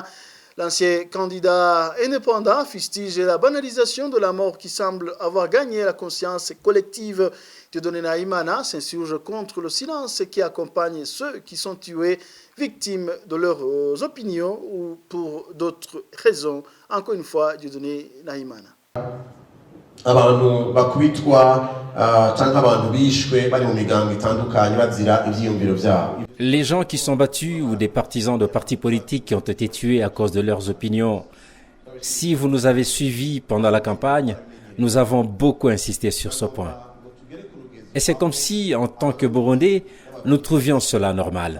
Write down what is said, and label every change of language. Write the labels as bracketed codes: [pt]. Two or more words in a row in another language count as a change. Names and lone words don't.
[fr] L'ancien candidat indépendant fustige la banalisation de la mort qui semble avoir gagné la conscience collective. Dieudonné Nahimana s'insurge contre le silence qui accompagne ceux qui sont tués, victimes de leurs opinions ou pour d'autres raisons. Encore une fois, Dieudonné Nahimana. [rn] Abantu bakubitwa cyangwa abantu bishwe bari mu migambo itandukanye bazira ivyiyumviro byabo. [fr] Les gens qui sont battus ou des partisans de partis politiques qui ont été tués à cause de leurs opinions, si vous nous avez suivis pendant la campagne, nous avons beaucoup insisté sur ce point. Et c'est comme si, en tant que Burundais, nous trouvions cela normal.